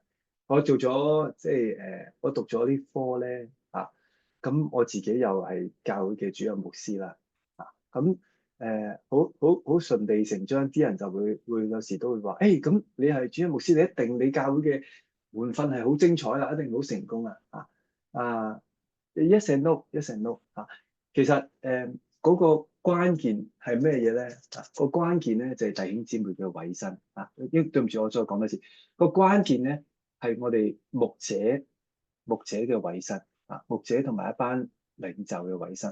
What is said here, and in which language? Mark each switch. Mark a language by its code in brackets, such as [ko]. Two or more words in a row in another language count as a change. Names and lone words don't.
[yue] 我做咗即係我讀咗呢科咧咁我自己又係教會嘅主任牧師啦咁好順理成章，啲人就會有時都會話，咁你係主任牧師，你教會嘅門訓係好精彩啦，一定好成功啊 ！ [en] Yes and no，yes and no [yue] 其實嗰個關鍵係咩嘢咧？個關鍵咧就係弟兄姊妹嘅委身對唔住，我再講多次。個關鍵咧係我哋牧者嘅委身牧者同埋一班領袖嘅委身。